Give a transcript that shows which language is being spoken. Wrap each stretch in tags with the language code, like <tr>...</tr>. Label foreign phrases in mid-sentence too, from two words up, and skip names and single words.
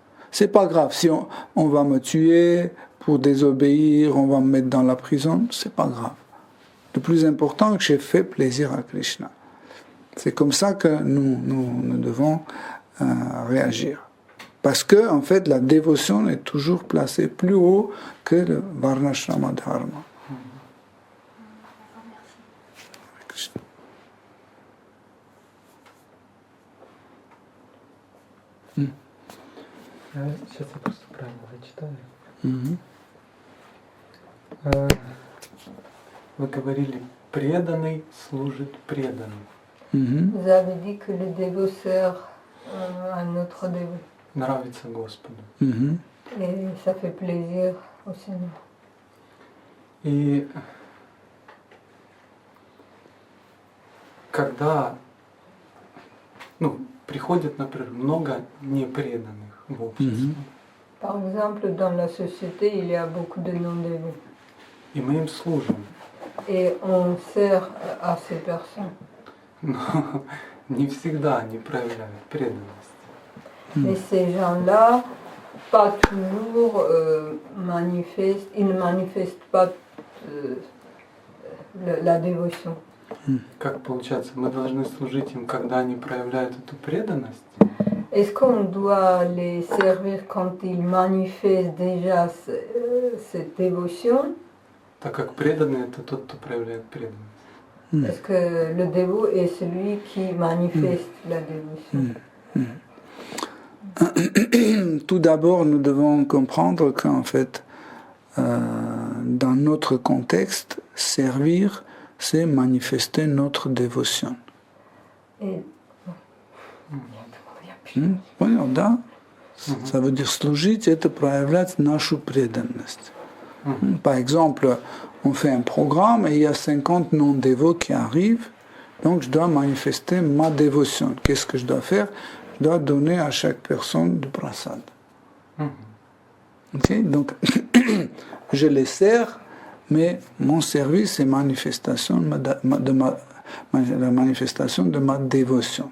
<fr>C'est pas grave, si on va me tuer pour désobéir, on va me mettre dans la prison, c'est pas grave. Le plus important, c'est que j'ai fait plaisir à Krishna. C'est comme ça que nous devons réagir. Parce que, en fait, la dévotion est toujours placée plus haut que le Varnashrama Dharma.</fr> <ru>Сейчас я просто правильно зачитаю. Вы говорили, преданный служит преданным.</ru> <fr>Vous avez dit que le dévot sert à notre dévot.</fr> <ru>Нравится Господу.</ru> <fr>Et ça fait plaisir au Seigneur.</fr> <ru>И когда приходит, например, много непреданных в обществе.</ru> <fr>Par exemple, dans la société, il y a beaucoup de non-dévots.</fr> <ru>И мы им служим.</ru> <fr>Et on sert à ces personnes.</fr> <ru>Но не всегда они проявляют преданность.</ru> <fr>Mais ces gens-là, pas toujours manifestent, ils ne manifestent pas la dévotion.</fr> <ru>Как получается, мы должны служить им, когда они проявляют эту преданность?</ru> <fr>Est-ce qu'on doit les servir quand ils manifestent déjà cette dévotion?</fr> <ru>Так как преданный это тот, кто проявляет преданность.</ru> <fr>Parce que le dévot est celui qui manifeste la dévotion. Tout d'abord, nous devons comprendre qu'en fait, dans notre contexte, servir, c'est manifester notre dévotion. Et</fr> <ru>Понял, да?</ru> <fr>Ça veut dire</fr> <ru>служить, это проявлять нашу преданность.</ru> <fr>Par exemple, on fait un programme et il y a 50 non-dévots qui arrivent, donc je dois manifester ma dévotion. Qu'est-ce que je dois faire? Je dois donner à chaque personne du prasad. Okay? Donc, je les sers, mais mon service c'est manifestation la manifestation de ma dévotion.</fr>